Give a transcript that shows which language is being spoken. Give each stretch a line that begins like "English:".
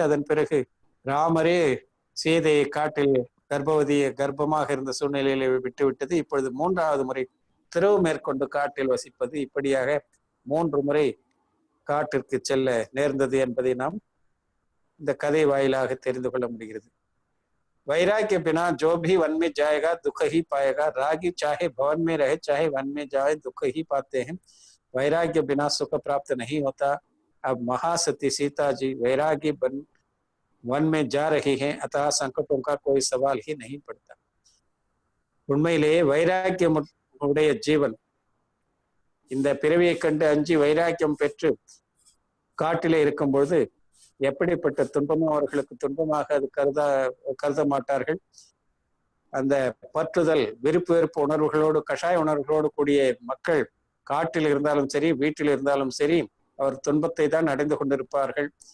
Tamil: அதன் பிறகு ராமரே சீதையை காட்டில் கர்ப்பமாக இருந்த சூழ்நிலையில விட்டுவிட்டது. இப்பொழுது 3வது முறை திரவு மேற்கொண்டு காட்டில் வசிப்பது. இப்படியாக 3 முறை காட்டிற்கு செல்ல நேர்ந்தது என்பதை நாம் இந்த கதை வாயிலாக தெரிந்து கொள்ள முடிகிறது.
Hindi: वैराग्य बिना जो भी वन में जाएगा दुख ही पाएगा। रागी चाहे भवन में रहे चाहे वन में जाए दुख ही पाते हैं। वैराग्य बिना सुख प्राप्त नहीं होता। अब महासती सीता जी वैरागी वन में जा रही हैं, अतः संकटों का कोई सवाल ही नहीं पड़ता।
Tamil: உண்மையிலேயே வைராக்கியம் உடைய ஜீவன் இந்த பிறவியை கண்டு அஞ்சி வைராக்கியம் பெற்று காட்டிலே இருக்கும் பொழுது எப்படிப்பட்ட துன்பமும் அவர்களுக்கு துன்பமாக அது கருத மாட்டார்கள். அந்த பற்றுதல், விருப்பு வெறுப்பு உணர்வுகளோடு, கஷாய உணர்வுகளோடு கூடிய மக்கள் காட்டில் இருந்தாலும் சரி, வீட்டில் இருந்தாலும் சரி, அவர் துன்பத்தை தான் அடைந்து கொண்டிருப்பார்கள்.